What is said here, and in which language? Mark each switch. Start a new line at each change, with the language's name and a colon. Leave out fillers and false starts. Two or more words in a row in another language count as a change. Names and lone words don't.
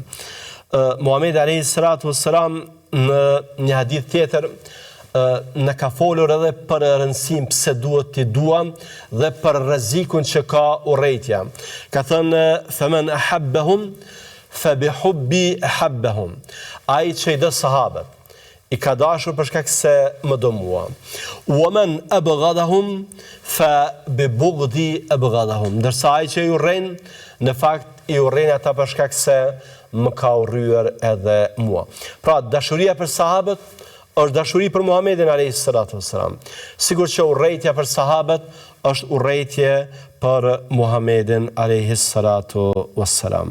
Albanian: Muhamedi
Arabic: عليه الصلاة والسلام
Albanian: në një hadith tjetër në ka folur edhe për rëndësinë pse duhet t'i duam dhe për rrezikun që ka urrejtja. Ka thënë
Arabic: فمن أحبهم فبحبي أحبهم.
Albanian: Ai që i do sahabët i ka dashur për shkak se më do mua.
Arabic: ومن أبغضهم فببغضي أبغضهم.
Albanian: Ndërsa ai që i urren në fakt i urren ata për shkak se më ka urryer edhe mua. Pra dashuria për sahabët është dashuri për Muhamedit
Arabic: عليه الصلاة والسلام.
Albanian: Sigur që urrejtja për sahabët është urrejtje për Muhamedit
Arabic: عليه الصلاة والسلام.